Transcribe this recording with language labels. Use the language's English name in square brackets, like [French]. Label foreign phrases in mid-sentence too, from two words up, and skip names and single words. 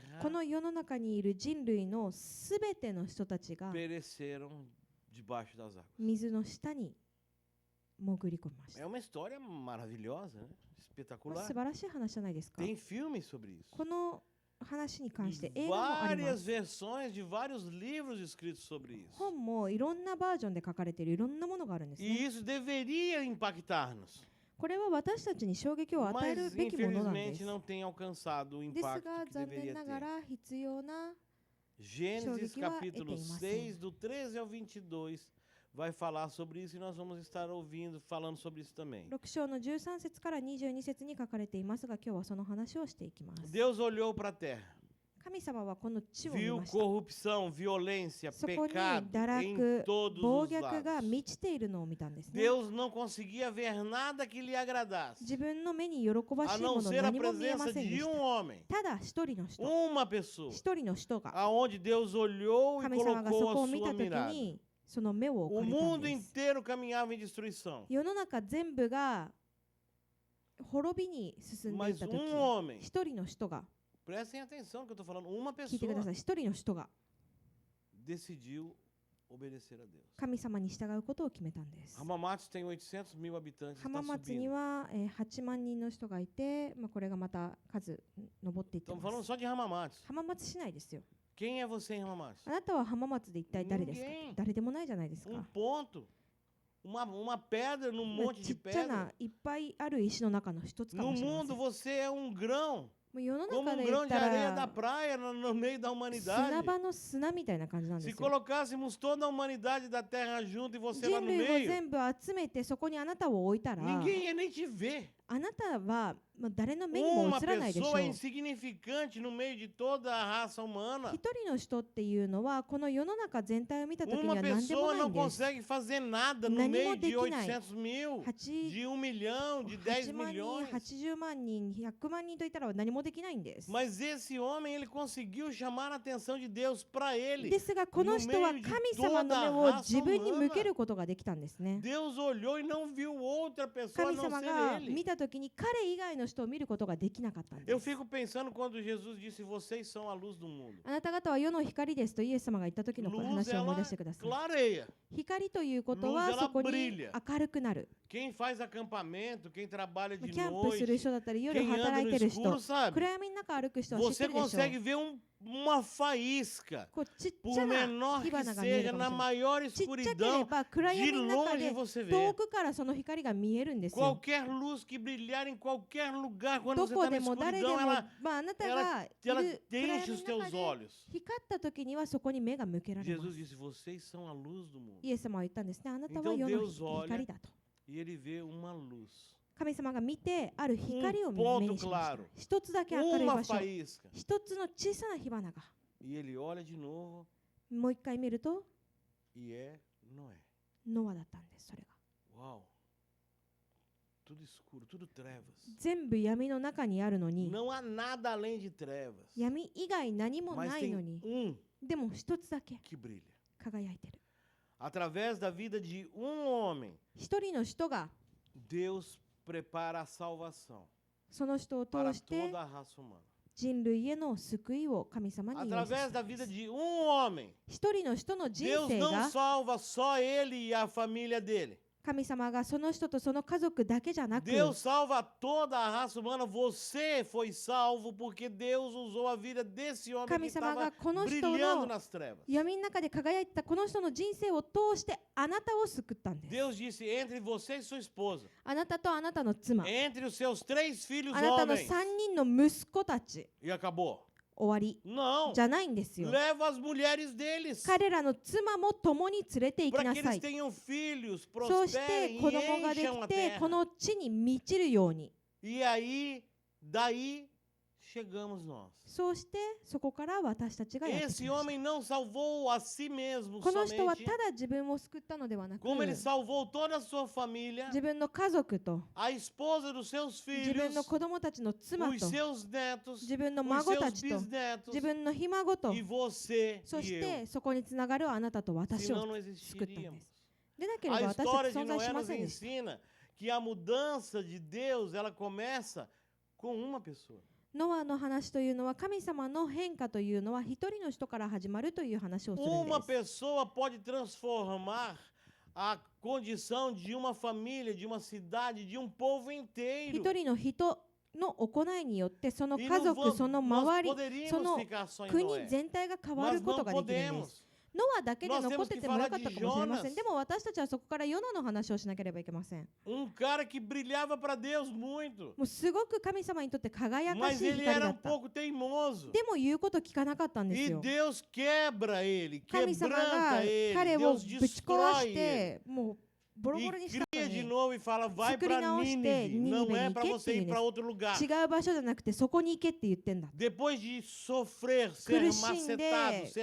[Japanese] この世の中にいる人類のすべての人たちが [Portuguese] pereceram debaixo das águas. [Japanese] 水の下に潜り込みまし [Portuguese] É [Japanese] た。 [Portuguese] uma história maravilhosa, né? Espetacular. [Japanese] 素晴らしい話じゃないですか。 [Portuguese] Tem filmes sobre isso. [Japanese] この話に関して [Portuguese] E [Japanese] 映画もありま [Portuguese] várias [Japanese] す。 [Portuguese] versões de vários livros escritos sobre isso. [Japanese] 本もいろんなバージョンで書かれているいろんなものがあるんですね。 [Portuguese] E isso deveria impactar-nos. [Japanese] これは私たちに衝撃を与える [Portuguese] Mas [Japanese] べきものなんで [Portuguese] infelizmente [Japanese] す。 [Portuguese] não tem alcançado o [Japanese] です [Portuguese] impacto [Japanese] が [Portuguese] que [Japanese] 残念 [Portuguese] deveria [Japanese] なが [Portuguese] ter. [Japanese] ら必要な [Portuguese] Gênesis [Japanese] 衝撃は [Portuguese] capítulo [Japanese] eteimasen. [Portuguese] 6, do 13 ao 22, vai falar sobre isso e nós vamos estar ouvindo, falando sobre isso também. [Japanese] 6 章の13節から22節に書かれていますが、今日はその話をしていきます。 [Portuguese] Deus olhou para a terra, [Japanese] 神様はこの地を見 [Portuguese] viu [Japanese] ました。 [Portuguese] corrupção, violência, [Japanese] そこに [Portuguese] pecado [Japanese] 堕 [Portuguese] em [Japanese] 落、 [Portuguese] todos [Japanese] 暴 [Portuguese] os [Japanese] 虐が [Portuguese] lados. [Japanese] 満ちているのを見たんですね。 [Portuguese] Deus não conseguia ver nada que lhe agradasse, [Japanese] 自分の目に喜ば [Portuguese] a [Japanese] しいも [Portuguese] não [Japanese] の [Portuguese] ser a [Japanese] 何も見えま [Portuguese] presença [Japanese] せんで [Portuguese] de [Japanese] し [Portuguese] um [Japanese] た。 [Portuguese] homem, [Japanese] ただ一人の人、 [Portuguese] uma pessoa, [Japanese] 一人の人が [Portuguese] aonde Deus olhou e [Japanese] 神様がそ [Portuguese] colocou [Japanese] こ [Portuguese] a [Japanese] を見た [Portuguese] sua [Japanese] とき [Portuguese] mirada. [Japanese] にその目を [Portuguese] O [Japanese] 置かれたん [Portuguese] mundo [Japanese] です。 [Portuguese] inteiro caminhava em destruição, [Japanese] 世の中全部が滅びに進んでいっ [Portuguese] mas [Japanese] たとき、 [Portuguese] homem, [Japanese] 一人の人が、 [Portuguese] prestem atenção no que eu estou falando, uma [Japanese] 聞いてくだ [Portuguese] pessoa [Japanese] さい、一人の人が [Portuguese] decidiu obedecer a Deus. [Japanese] 神様に従うことを決めたんです。 [Portuguese] Hamamatsu tem 800 mil habitantes, [Japanese] 浜 [Portuguese] está [Japanese] 松に [Portuguese] subindo. [Japanese] は8万人の人がいて、これがまた数上っていってま [Portuguese] Estamos falando [Japanese] す。 [Portuguese] só de Hamamatsu. [Japanese] 浜松市内ですよ。 [Portuguese] Quem é você em Hamamatsu? [Japanese] あなたは浜松で一体誰ですか？ [Portuguese] Ninguém. [Japanese] 誰でもないじゃないですか。 [Portuguese] ponto, uma pedra num [Japanese] まあ [Portuguese] monte [Japanese] ち [Portuguese] de [Japanese] っちゃ [Portuguese] pedra. [Japanese] ないっぱいある石の中の一つか [Portuguese] No [Japanese] もしれませ [Portuguese] mundo [Japanese] ん。 [Portuguese] você é um grão, [Japanese] もう世の [Portuguese] como [Japanese] 中 [Portuguese] um [Japanese] で言 [Portuguese] grão [Japanese] っ [Portuguese] de [Japanese] た [Portuguese] areia da [Japanese] ら [Portuguese] praia no meio da [Japanese] 砂 [Portuguese] humanidade. [Japanese] 場の砂みたいな感じなんで [Portuguese] Se [Japanese] すよ。 [Portuguese] colocássemos toda a humanidade da terra junto e você lá [Japanese] 人 [Portuguese] no [Japanese] 類を [Portuguese] meio, [Japanese] 全部集めてそこにあなたを置いたら、 [Portuguese] ninguém ia nem te ver. [Japanese] あなたは誰の目にも [Portuguese] Uma [Japanese] 映らないでしょう。 [Portuguese] pessoa insignificante no meio de toda a raça humana. [Japanese] 一人の人っていうのはこの世の中全体を見たときに [Portuguese] Uma [Japanese] は何でも [Portuguese] pessoa [Japanese] ない [Portuguese] não [Japanese] んです。 [Portuguese] consegue fazer nada no [Japanese] Nanimo [Portuguese] meio de [Japanese] dekinai. [Portuguese] 800 mil, [Japanese] 8 [Portuguese] de 1 milhão, de 10 [Japanese] 万人、 [Portuguese] milhões. [Japanese] 80万人、100万人といったら何もできないんです。 [Portuguese] Mas esse homem, ele conseguiu chamar a atenção de Deus para ele. [Japanese] ですがこの人は神様の目を自分に向けることができたんですね。 [Portuguese] Deus olhou e não viu outra pessoa a [Japanese] 神 [Portuguese] não [Japanese] 様 [Portuguese] ser [Japanese] が [Portuguese] ele. [Japanese] 見たときに彼以外の人を見ることができなかったんで [Portuguese] Eu [Japanese] す。 [Portuguese] fico pensando quando Jesus disse: Vocês são a luz do mundo. [Japanese] あなた方は世の光ですとイエス様が言った時の [Portuguese] Luz, [Japanese] 話を思い [Portuguese] ela [Japanese] 出してください。 [Portuguese] clareia. [Japanese] 光ということ [Portuguese] Luz, [Japanese] は [Portuguese] ela [Japanese] そこに [Portuguese] brilha. [Japanese] 明るくなる。 [Portuguese] Quem faz acampamento, quem trabalha [Japanese] キ [Portuguese] de [Japanese] ャンプする [Portuguese] noite, [Japanese] 人だったり夜 [Portuguese] quem anda [Japanese] 働い [Portuguese] no [Japanese] てる人、 [Portuguese] escuro, sabe? [Japanese] 暗闇の中歩く人は知って [Portuguese] Você [Japanese] るでしょう。 [Portuguese] consegue ver uma faísca, [Japanese] こうちっち [Portuguese] por [Japanese] ゃな [Portuguese] menor [Japanese] 火 [Portuguese] que [Japanese] 花が見え [Portuguese] seja, [Japanese] るかも [Portuguese] na [Japanese] しれない。 [Portuguese] maior [Japanese] ちっちゃけれ [Portuguese] escuridão, [Japanese] ば暗 [Portuguese] de [Japanese] 闇の中 [Portuguese] longe [Japanese] で [Portuguese] você [Japanese] 遠 [Portuguese] vê. [Japanese] くからその光が見えるんですよ。 [Portuguese] Qualquer luz que brilhar em qualquer lugar, quando [Japanese] ど [Portuguese] você [Japanese] こ [Portuguese] está [Japanese] で [Portuguese] na [Japanese] も誰で [Portuguese] escuridão, [Japanese] も、 [Portuguese] ela [Japanese] あなたがい [Portuguese] ela [Japanese] る暗 [Portuguese] deixa [Japanese] 闇 [Portuguese] os [Japanese] の [Portuguese] teus [Japanese] 中で [Portuguese] olhos. [Japanese] 光った時にはそこに目が向けられま [Portuguese] Jesus [Japanese] す。 [Portuguese] disse: Vocês são a luz do mundo. [Japanese] イエス様は言ったんですね。あなたは [Portuguese] Então [Japanese] 世の [Portuguese] Deus olha [Japanese] 光だと。 [Portuguese] E ele vê uma luz, [Japanese] 神様が見てある光を目 [Portuguese] ponto [Japanese] にしました [Portuguese] claro.。 [Japanese] 一つだけ明るい [Portuguese] uma [Japanese] 場所、 [Portuguese] faísca. [Japanese] 一つの小さな火花が。 [Portuguese] E ele olha de novo [Japanese] もう一回見ると [Portuguese] e é Noé. [Japanese] ノアだったんです。それが [Portuguese] Uau! Tudo escuro, tudo trevas. [Japanese] 全部闇の中にあるのに、 [Portuguese] Não há nada além de trevas. [Japanese] 闇以外何も [Portuguese] Mas [Japanese] ないの [Portuguese] tem [Japanese] に、でも一つだけ [Portuguese] que brilha. [Japanese] 輝いてる。 [Portuguese] Através da vida de homem, [Japanese] 一人の人が [Portuguese] Deus prepara a salvação [Japanese] その人を [Portuguese] para [Japanese] 通して [Portuguese] toda a raça humana. [Japanese] 人類への救いを神様に用意さ [Portuguese] Através [Japanese] せた [Portuguese] da [Japanese] んで [Portuguese] vida [Japanese] す。 [Portuguese] de homem, [Japanese] 一人の人の人 [Portuguese] Deus [Japanese] 生 [Portuguese] não [Japanese] が [Portuguese] salva só ele e a família dele. [Japanese] 神様がその人とその家族だけじゃなく、 [Portuguese] Deus salva toda a raça humana. Você foi salvo porque Deus usou a vida desse homem que [Japanese] 神様が [Portuguese] estava [Japanese] この人 [Portuguese] brilhando [Japanese] の [Portuguese] nas trevas. [Japanese] 闇の中で輝いてたこの人の人生を通してあなたを救ったんです。 [Portuguese] Deus disse: entre você e sua esposa, [Japanese] あなたとあなたの妻、 [Portuguese] entre os seus 3 filhos [Japanese] あなたの [Portuguese] homens. [Japanese] 3人の息子たち、 [Portuguese] E acabou. [Japanese] 終わり [Portuguese] Não. [Japanese] じゃないんですよ。 [Portuguese] Leva as mulheres deles [Japanese] 彼らの妻も共に連れて行き [Portuguese] para [Japanese] な [Portuguese] que [Japanese] さ [Portuguese] eles [Japanese] い。 [Portuguese] tenham filhos, [Japanese] そして [Portuguese] prosperem [Japanese] 子 [Portuguese] e [Japanese] 供がで [Portuguese] encham a [Japanese] きて [Portuguese] terra. [Japanese] この地に満ちるように。 [Portuguese] E aí, daí chegamos nós. [Japanese] そうしてそこから私たちがやってき [Portuguese] Esse [Japanese] ました。 [Portuguese] homem não salvou a si mesmo [Japanese] この人は [Portuguese] somente, [Japanese] ただ自分を救ったのではなく、 [Portuguese] como ele salvou toda a sua família, [Japanese] 自分の家族と [Portuguese] a esposa dos seus [Japanese] 自分 [Portuguese] filhos, [Japanese] の子供たちの妻 [Portuguese] os [Japanese] と [Portuguese] seus netos, [Japanese] 自分の [Portuguese] os [Japanese] 孫た [Portuguese] seus [Japanese] ちと [Portuguese] bisnetos [Japanese] 自分のひ孫と [Portuguese] e você [Japanese] そ [Portuguese] e [Japanese] し [Portuguese] eu. [Japanese] てそこにつながるあなたと私 [Portuguese] Senão [Japanese] を [Portuguese] não [Japanese] 救ったんで [Portuguese] existiríamos. [Japanese] す。でなければ [Portuguese] A [Japanese] 私た [Portuguese] história [Japanese] ち [Portuguese] de [Japanese] 存在し [Portuguese] Noé [Japanese] ま [Portuguese] nos [Japanese] せんでした。 [Portuguese] ensina que a mudança de Deus, ela começa com uma pessoa. [Japanese] ノアの話というのは神様の変化というのは一人の人から始まるという話をするんで [Portuguese] Uma [Japanese] す。 [Portuguese] pessoa pode transformar a condição de uma família, de uma cidade, de um povo inteiro. [Japanese] 一人の人の行いによってその [Portuguese] E [Japanese] 家 [Portuguese] não [Japanese] 族、その [Portuguese] nós [Japanese] 周り、 [Portuguese] poderíamos [Japanese] その [Portuguese] ficar só em [Japanese] 国 [Portuguese] Noé. [Japanese] 全体が変わ [Portuguese] Mas [Japanese] ること [Portuguese] não [Japanese] ができるんです [Portuguese] podemos. [Japanese] ノアだけで [Portuguese] Nós [Japanese] 残 [Portuguese] temos [Japanese] って [Portuguese] que [Japanese] てもよ [Portuguese] falar [Japanese] かった [Portuguese] de [Japanese] かもしれません [Portuguese] Jonas. [Japanese] でも私たちはそこからヨナの話をしなければいけません [Portuguese] Cara que brilhava para Deus muito. [Japanese] もうすごく神様にとって輝か [Portuguese] Mas [Japanese] しい [Portuguese] ele [Japanese] 光 [Portuguese] era [Japanese] だ [Portuguese] um [Japanese] った [Portuguese] pouco teimoso. [Japanese] でも言うこと聞かなかったんです [Portuguese] E [Japanese] よ [Portuguese] Deus quebra ele, [Japanese] 神様が [Portuguese] quebranta ele. [Japanese] 彼を [Portuguese] Deus [Japanese] ぶち壊 [Portuguese] destrói [Japanese] し [Portuguese] ele. [Japanese] てもうボロボロ [Portuguese] E [Japanese] にしたの [Portuguese] cria de [Japanese] に [Portuguese] novo e fala, vai Escreve para não, Nínive. Não Nínive, é para que você ir tienes? para outro lugar. [Japanese] 違う場所じゃなくてそこに行けって言ってんだ [Portuguese] Depois de sofrer, ser [Japanese] 苦しんで [Portuguese] macetado, ser